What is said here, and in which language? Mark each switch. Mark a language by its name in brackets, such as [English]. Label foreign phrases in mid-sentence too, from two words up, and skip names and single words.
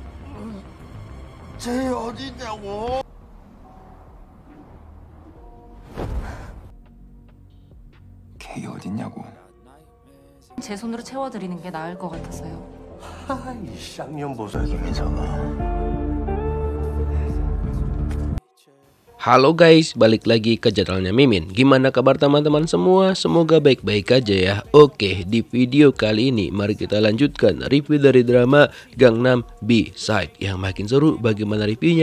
[Korean] 쟤 어디냐고. 걔 어딨냐고. 제 손으로 채워드리는 게 나을 것 같아서요. 이 쌍년 보소. 이민서가. [Indonesian] Halo guys, balik lagi ke channelnya Mimin. Gimana kabar teman-teman semua? Semoga baik-baik aja ya. Oke, di video kali ini mari kita lanjutkan review dari drama Gangnam B-Side. Yang makin seru, bagaimana reviewnya?